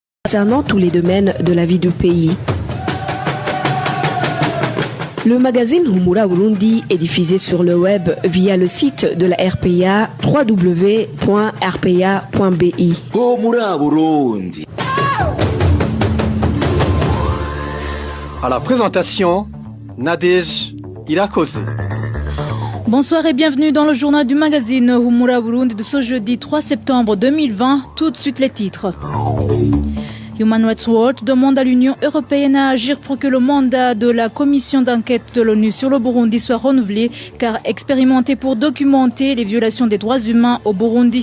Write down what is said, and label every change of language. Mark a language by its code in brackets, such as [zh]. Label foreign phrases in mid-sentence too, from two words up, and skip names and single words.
[fr] concernant tous les domaines de la vie du pays. Le magazine Humura Burundi est diffusé sur le web via le site de la RPA www.rpa.bi. Humura Burundi. À la présentation, Nadej Irakoze. Bonsoir et bienvenue dans le journal du magazine Humura Burundi de ce jeudi 3 septembre 2020. Tout de suite les titres. Human Rights Watch demande à l'Union européenne à agir pour que le mandat de la commission d'enquête de l'ONU sur le Burundi soit renouvelé, car expérimenté pour documenter les violations des droits humains au Burundi.